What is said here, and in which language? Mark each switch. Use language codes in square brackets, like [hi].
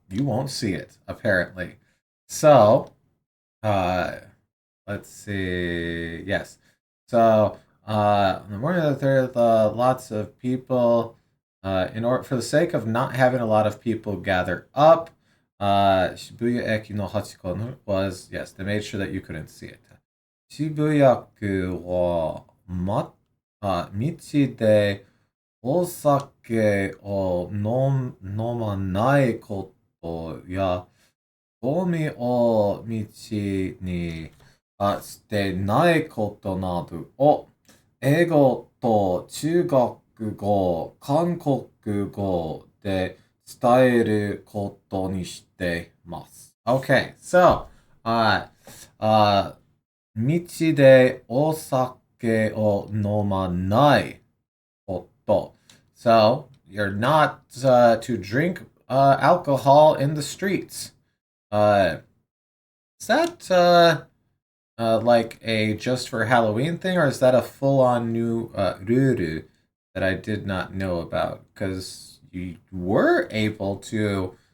[en] You won't see it, apparently. So, let's see. Yes. So, on the morning of the 3rd, lots of people, for the sake of not having a lot of people gather up, Shibuya Eki no Hachiko was, yes, they made sure that you couldn't see it. [ja] Shibuya-ku wa道でお酒を飲まないことや、ゴミを道に捨てないことなどを英語と中国語、韓国語で伝えることにしてます。 [en] Okay, so, [ja] 道でお酒を飲まないこと。 [en] So, you're not to drink alcohol in the streets. Is that like a just for Halloween thing, or is that a full-on new ruru that I did not know about? Because you were able to